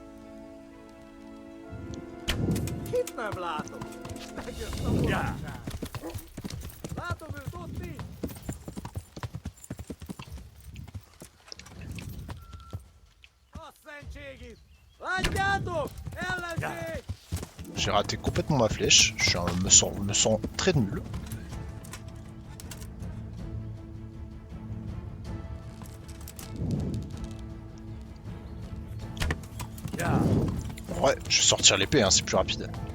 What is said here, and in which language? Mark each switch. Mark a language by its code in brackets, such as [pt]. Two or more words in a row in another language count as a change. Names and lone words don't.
[hu] Kit nem látom? Megjött a mulatság. Látom őt ott így. A szentségit! Látjátok! Ellenség! [fr] J'ai raté complètement ma flèche. Je me sens très nul. Ouais, je vais sortir l'épée, hein, c'est plus rapide.